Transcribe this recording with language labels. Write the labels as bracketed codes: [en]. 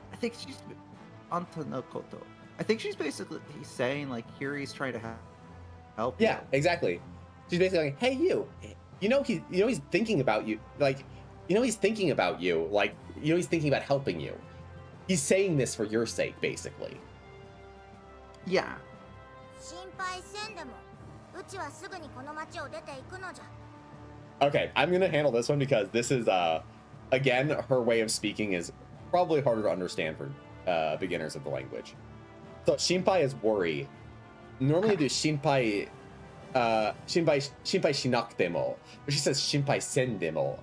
[en] I think she's [ja] Anta no Koto. [en] I think she's basically saying like Yuri's trying to help. Yeah, you. exactly. She's basically like, hey you, he's thinking about you, like, he's thinking about you, like, he's thinking about helping you. He's saying this for your sake, basically. Yeah. [ja] 心配せんでもうちはすぐにこの町を出ていくのじゃ [en] Okay, I'm gonna handle this one because this is, again, her way of speaking is probably harder to understand for beginners of the language. So, shinpai is worry. Normally do [ja] shinpai shinakutemo, [en] but she says [ja] shinpai sendemo.